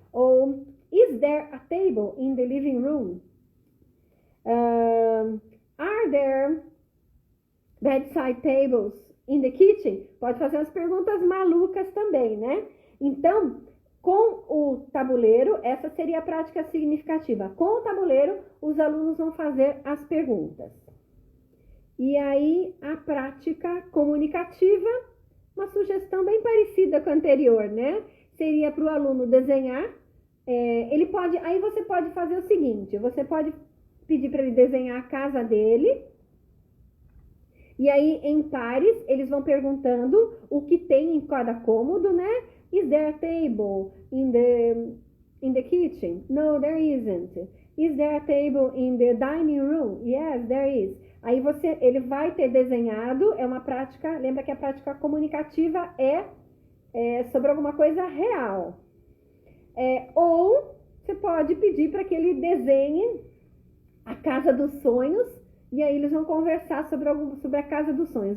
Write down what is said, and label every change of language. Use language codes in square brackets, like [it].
[en] Ou Is there a table in the living room? Are there bedside tables in the kitchen? [pt] Pode fazer umas perguntas malucas também, né? Então, com o tabuleiro, essa seria a prática significativa. Com o tabuleiro, os alunos vão fazer as perguntas. E aí, a prática comunicativa, uma sugestão bem parecida com a anterior, né? Seria para o aluno desenhar. Aí você pode fazer o seguinte, você pode pedir para ele desenhar a casa dele. E aí, em pares, eles vão perguntando o que tem em cada cômodo, né? [en] Is there a table in the kitchen? No, there isn't. Is there a table in the dining room? Yes, there is. [pt] Aí ele vai ter desenhado, é uma prática, lembra que a prática comunicativa é sobre alguma coisa real. Ou você pode pedir para que ele desenhe a casa dos sonhos, e aí eles vão conversar sobre a casa dos sonhos.